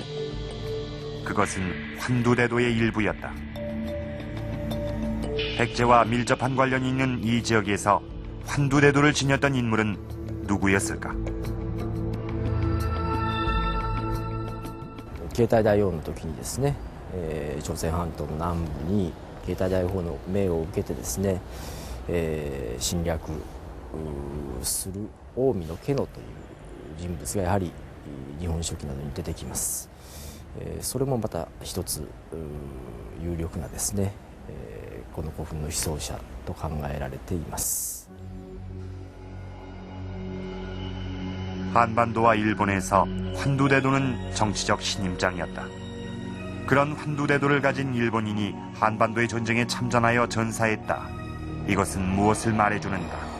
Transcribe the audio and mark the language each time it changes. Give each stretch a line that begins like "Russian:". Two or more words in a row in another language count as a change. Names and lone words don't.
Korean: 그것은 환두대도의 일부였다. 백제와 밀접한 관련이 있는 이 지역에서 환두대도를 지녔던 인물은 누구였을까?
Japanese: 携帯大王の時にですね、朝鮮半島の南部に携帯大王の命を受けてですね、侵略する近江の家野という人物がやはり日本書紀などに出てきます。それもまた一つ有力なですね、この古墳の被葬者と考えられています。
Korean: 한반도와 일본에서 환두대도는 정치적 신임장이었다. 그런 환두대도를 가진 일본인이 한반도의 전쟁에 참전하여 전사했다. 이것은 무엇을 말해주는가?